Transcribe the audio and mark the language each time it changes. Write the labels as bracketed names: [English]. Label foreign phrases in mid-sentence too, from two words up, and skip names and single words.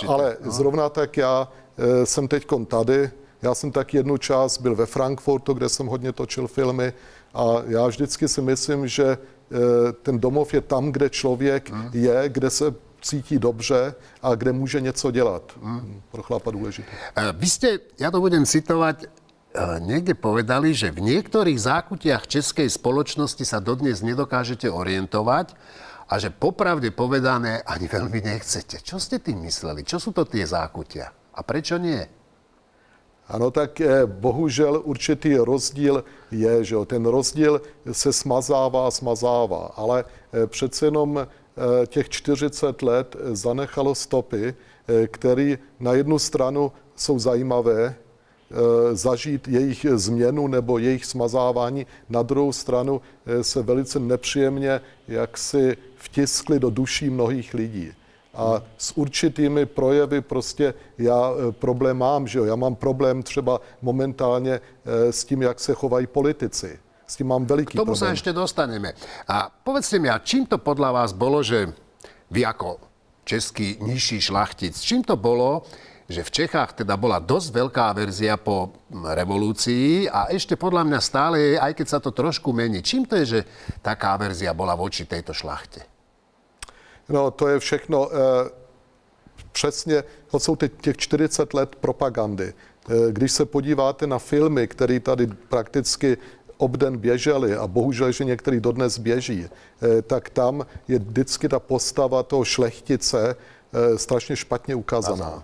[Czech] Ale zrovna tak já jsem teďkon tady, já jsem tak jednu čas byl ve Frankfurtu, kde jsem hodně točil filmy a já vždycky si myslím, že ten domov je tam, kde člověk je, kde se cítí dobře a kde může něco dělat. Pro chlapa důležité. [Slovak] Vy ste, ja to budem citovať, niekde povedali, že v niektorých zákutiach českej spoločnosti sa dodnes nedokážete orientovať a že popravde povedané ani veľmi nechcete. Čo ste tým mysleli? Čo sú to tie zákutia? A prečo nie? [Czech] Ano, tak bohužel určitý rozdíl je, že jo, ten rozdíl se smazává, ale přece jenom těch 40 let zanechalo stopy, které na jednu stranu jsou zajímavé, zažít jejich změnu nebo jejich smazávání, na druhou stranu se velice nepříjemně jaksi vtiskly do duší mnohých lidí. A s určitými projevy prostě já problém mám, že jo? Já mám problém třeba momentálně s tím, jak se chovají politici. S tím mám veliký problém. [Slovak] K tomu [Czech] problém. [Slovak] sa ešte dostaneme. A povedzte mi, a čím to podľa vás bolo, že vy ako český nižší šlachtic, čím to bolo, že v Čechách teda bola dosť veľká verzia po revolúcii a ešte podľa mňa stále je, aj keď sa to trošku mení. Čím to je, že taká verzia bola voči tejto šlachte? [Czech] No, to je všechno přesně, to jsou těch 40 let propagandy. Když se podíváte na filmy, které tady prakticky obden běžely a bohužel, že některý dodnes běží, tak tam je vždycky ta postava toho šlechtice strašně špatně ukázaná.